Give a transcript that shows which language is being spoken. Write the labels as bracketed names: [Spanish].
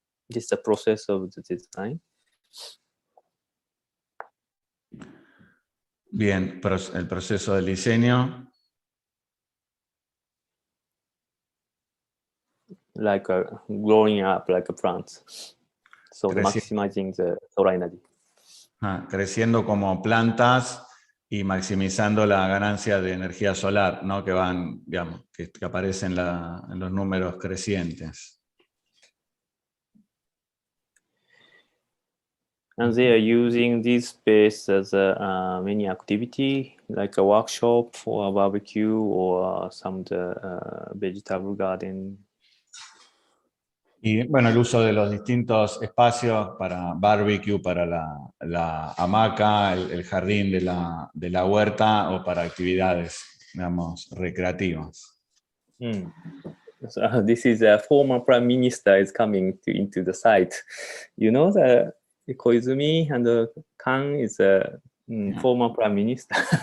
[English] This is the process of the design. [Spanish] Bien, el proceso del diseño. [English] Like growing up like a plant, so maximizing the solar energy. [Spanish] Creciendo como plantas y maximizando la ganancia de energía solar, ¿no? Que van, digamos, que aparecen en los números crecientes. [English] And they are using this space as many activity, like a workshop or a barbecue or some vegetable garden. [Spanish] Y bueno, el uso de los distintos espacios para barbecue, para la hamaca, el jardín de la huerta, o para actividades, digamos, recreativas. [English] So this is a former prime minister is coming into the site. You know, the Koizumi and Kan is a former prime minister.